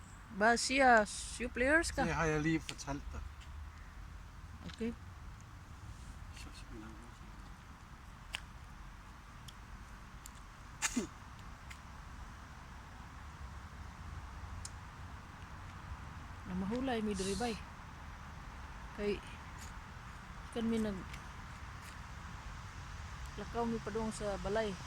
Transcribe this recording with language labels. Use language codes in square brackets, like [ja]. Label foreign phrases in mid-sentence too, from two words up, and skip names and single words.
[ceb] Ba siya, players ka? [da] Det har jeg lige fortalt dig. Okay. Så spiller han. [ceb] Na mahulay mi diri bay. Kay kan mi nag lakaw mi padung sa balay.